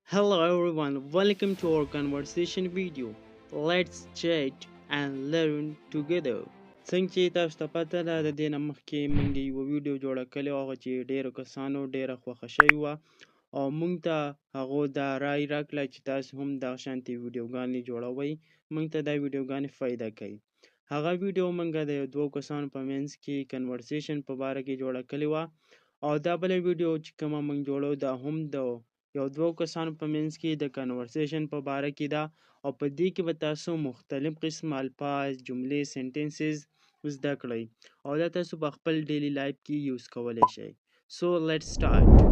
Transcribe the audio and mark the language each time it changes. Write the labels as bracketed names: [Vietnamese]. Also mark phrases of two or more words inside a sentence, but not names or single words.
[English] Hello everyone, welcome to our conversation video. Let's chat and learn together. [Pashto] څنګه چې تاسو ته پته ده د دې نه مخکې موږ یوه ویډیو جوړه کړې وه هغه چې ډېرو کسانو ډېره خوښه شوې وه او موږ ته هغو دا رای راکړه چې تاسو هم دغه شانتې ویډیوګانې جوړوئ موږ ته دا ویډیوګانې فایده کوي هغه ویډیو موږ د یو دوو کسانو په منځ کې کنورسیشن په باره کې جوړه کړې وه او دا بله ویډیو چې کومه موږ جوړو دا هم د یو دوو کسانو په منځ کې د کنورسیشن په باره کې ده او په دې کې به تاسو مختلف قسم الفاظ جملې سنټنسز زده کړئ او دا تاسو په خپل [English] daily life [Pashto] کې یوز کولی شئ [English] so let's start